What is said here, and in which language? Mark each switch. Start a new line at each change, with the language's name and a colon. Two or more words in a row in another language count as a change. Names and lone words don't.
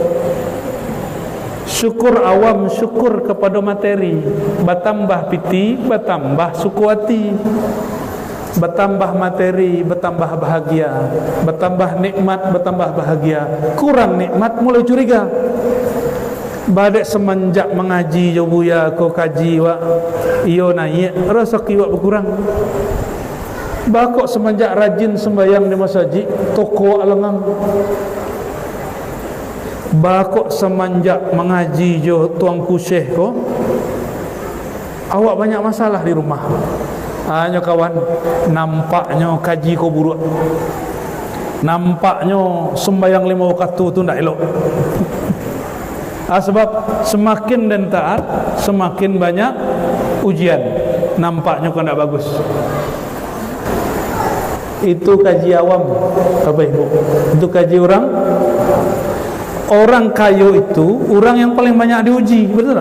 Indonesian: Syukur awam, syukur kepada materi. Bertambah piti, bertambah suku hati. Bertambah materi, bertambah bahagia. Bertambah nikmat, bertambah bahagia. Kurang nikmat, mulai curiga.
Minangkabau: Badek semenjak mengaji jo Buya, kau kaji wak iyo naik, rasa kiwak berkurang. Bakok semenjak rajin sembahyang di masjid, toko alengang. Bakok semenjak mengaji jo tuangku syekh ko, awak banyak masalah di rumah. Hanya kawan, nampaknya kaji ko buruk. Nampaknya sembahyang 5 waktu tu ndak elok.
Indonesian: Sebab semakin dan taat, semakin banyak ujian.
Minangkabau: Nampaknya kan ndak bagus.
Indonesian: Itu kaji awam, Bapak Ibu. Itu kaji orang. Orang kayo itu orang yang paling banyak diuji, betul tak?